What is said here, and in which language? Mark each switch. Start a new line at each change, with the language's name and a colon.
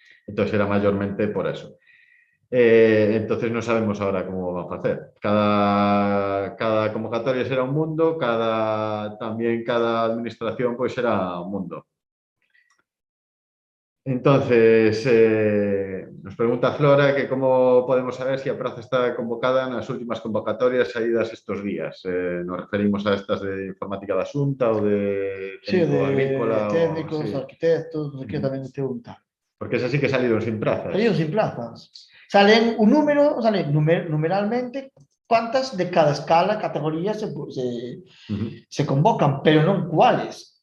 Galician: Entón era mayormente por eso. Entonces non sabemos ahora como van a facer. Cada convocatoria será un mundo, tamén cada administración pois será un mundo. Entonces, nos pregunta Flora que como podemos saber si a praza está convocada nas últimas convocatorias saídas estos días. Nos referimos a estas de informática da Xunta ou de técnico agrícola. Técnicos, arquitectos, non sei que tamén te pregunta.
Spanish: Porque esas sí que salieron sin plazas. Salieron sin plazas.
Galician: Salen un número, salen numeralmente cuántas de cada escala, categoría se convocan, pero non cuáles.